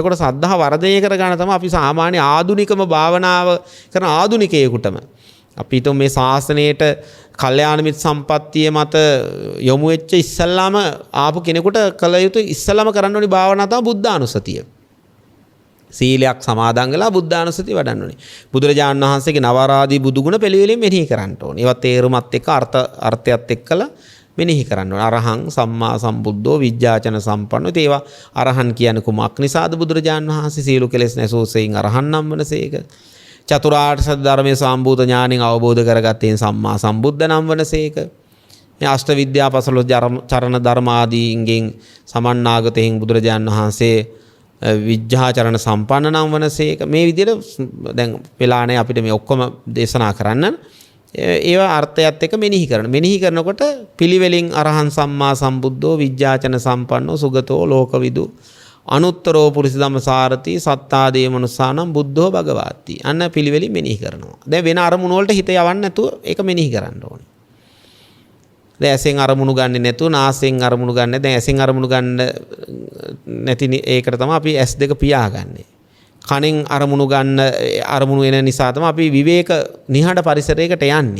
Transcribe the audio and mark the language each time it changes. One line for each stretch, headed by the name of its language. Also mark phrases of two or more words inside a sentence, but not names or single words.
Sinhala: එතකොට ශ්‍රද්ධාව වර්ධනය කර ගන්න තමයි අපි සාමාන්‍ය ආධුනිකම භාවනාව කරන ආධුනිකයෙකුටම අපි හිතමු මේ ශාසනයේට කල්යාණ මිත්‍ර සම්පත්තිය මත යොමු වෙච්ච ඉස්සල්ලාම ආපු කෙනෙකුට කල යුතු ඉස්සල්ලාම කරන්න ඕනි භාවනාව තමයි බුද්ධානුස්සතිය. සීලයක් සමාදන් වෙලා බුද්ධානුස්සතිය වඩන්න ඕනේ. බුදුරජාණන් වහන්සේගේ නවආරාදී බුදුගුණ පිළිවෙලින් මෙනෙහි කරන්න ඕනේ. ඒවත් තේරුමත් එක්ක අර්ථයත් එක්කලා මෙනෙහි කරන්න ඕනේ.
Pali: අරහං සම්මා සම්බුද්ධෝ විජ්ජාචන සම්පන්නෝ.
Sinhala: ඒවා අරහන් කියන්නේ කුමක් නිසාද? බුදුරජාණන් වහන්සේ සීල කෙලෙස් නැසෝසෙයින් අරහන් නම් වනසේක. චතුරාර්ය සත්‍ය ධර්මයේ සම්බුද්ධ ඥාණයෙන් අවබෝධ කරගත්තේ සම්මා සම්බුද්ධ නම් වනසේක. මේ අෂ්ට විද්‍යා පසළොස් චරණ ධර්ම ආදීන්ගෙන් සමන්නාගතයෙන් බුදුරජාණන් වහන්සේ විජ්ජාචරණ සම්පන්න නම් වනසේක. මේ විදිහට දැන් වෙලානේ අපිට මේ ඔක්කොම දේශනා කරන්න. ඒවා අර්ථයත් එක්ක මෙනෙහි කරන. මෙනෙහි කරනකොට පිළිවෙලින්
Pali: අරහං සම්මා සම්බුද්ධෝ විජ්ජාචන සම්පන්නෝ සුගතෝ ලෝකවිදු අනුත්තරෝ පුරිස ධම්මසාරති සත්තාදේ මනුස්සානම් බුද්ධෝ භගවාති.
Sinhala: අන්න පිළිවෙලින් මෙනෙහි කරනවා. දැන් වෙන අරමුණු වලට හිත යවන්න නැතුව ඒක මෙනෙහි කරන්න ඕනේ. දැන් ඇසෙන් අරමුණු ගන්නෙ නැතුව නාසයෙන් අරමුණු ගන්න. දැන් ඇසෙන් අරමුණු ගන්න නැති ඒකට තමයි අපි S2 පියාගන්නේ. කනෙන් අරමුණු ගන්න අරමුණු එන නිසා තමයි අපි විවේක නිහඬ පරිසරයකට යන්නේ.